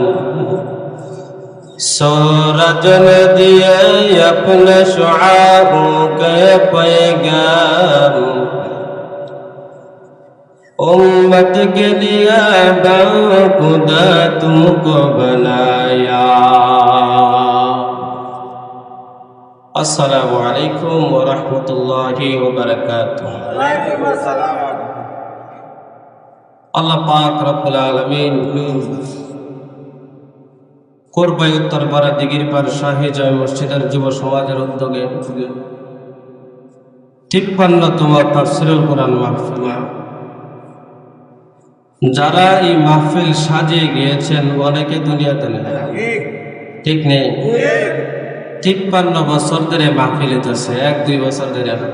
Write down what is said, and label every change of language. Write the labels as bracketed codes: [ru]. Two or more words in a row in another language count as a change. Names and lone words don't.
[ur] سورج نے دیے اپنے شعاعوں کے پیغام امت کے لیے خدا تم کو بنایا السلام علیکم ورحمۃ اللہ وبرکاتہ [ar] وعلیکم السلام [bn] আল্লাহ পাক [ar] رب العالمين [bn] কোরবাই উত্তর পাড়া দিঘির পাড় শাহী জয় মসজিদের যুব সমাজের উদ্যোগে ৫৩তম তাফসীরুল কোরআন মাহফিল যারা এই মাহফিল সাজিয়ে গিয়েছেন অনেকে দুনিয়াতে নেই ঠিক নেই ৫৩ বছর ধরে মাহফিল হচ্ছে ১-২ বছর ধরে